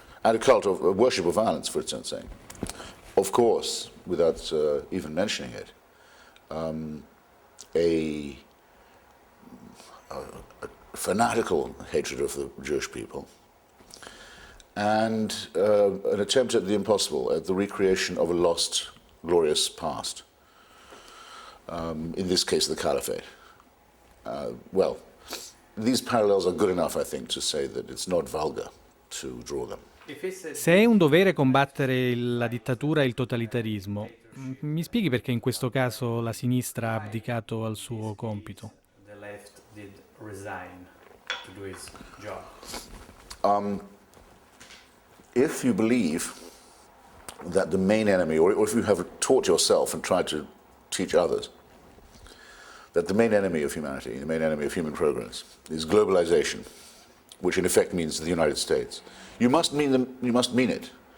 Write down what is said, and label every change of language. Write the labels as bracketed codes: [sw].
[en] And a cult of a worship of violence, for its own sake. Of course, without even mentioning it, a fanatical hatred of the Jewish people, and an attempt at the impossible, at the recreation of a lost, glorious past. In this case, the Caliphate. Well, these parallels are good enough, I think, to say that it's not vulgar to draw them. [it] Se è un dovere combattere la dittatura e il totalitarismo, mi spieghi perché in questo caso la sinistra ha abdicato al suo compito? [en] The left did resign to do its job. If you believe that the main enemy, or if you have taught yourself and tried to teach others, that the main enemy of humanity, the main enemy of human progress, is globalization, which in effect means the United States, you must mean it.